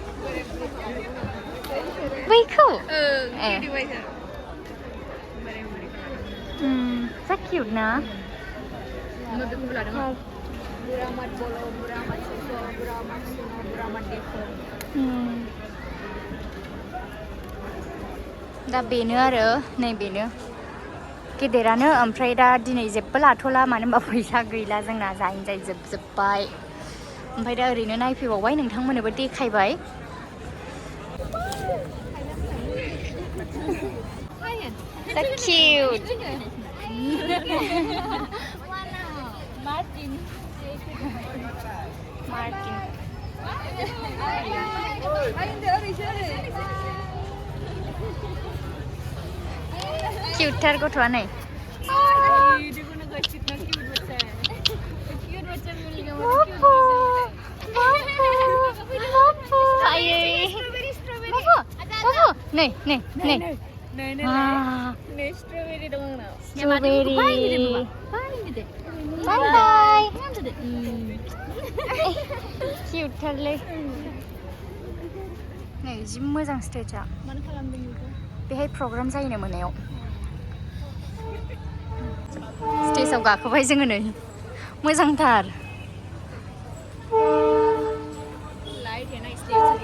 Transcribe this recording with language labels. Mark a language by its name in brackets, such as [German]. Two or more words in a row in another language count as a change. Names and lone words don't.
[Bodo] बैखौ जा किउट ना दा बेनो आरो नै बेनो गेदेरानो ओमफ्राय दा दिनै जेबो लाथ'ला मानो होनबा फैसा गैला जोंना जायै जोबजोब्बाय ओमफ्राय दा ओरैनो नायफैबावबाय नोंथांमोननोबो देखायबाय [English] So cute. [Bodo] Martin. Cute थार गथ'आ नै स्ट्रॉबेरी dong na. [English] Strawberry. Bye bye. [Bodo] Cute थारलै नै जि मोजां स्टेजआ मानो खालामदों बेखौ बेहाय प्रग्राम जायोनो मोनायाव स्टेजआव गाखोबाय जोङो नै मोजांथार [Hindi] लाइट है ना स्टेज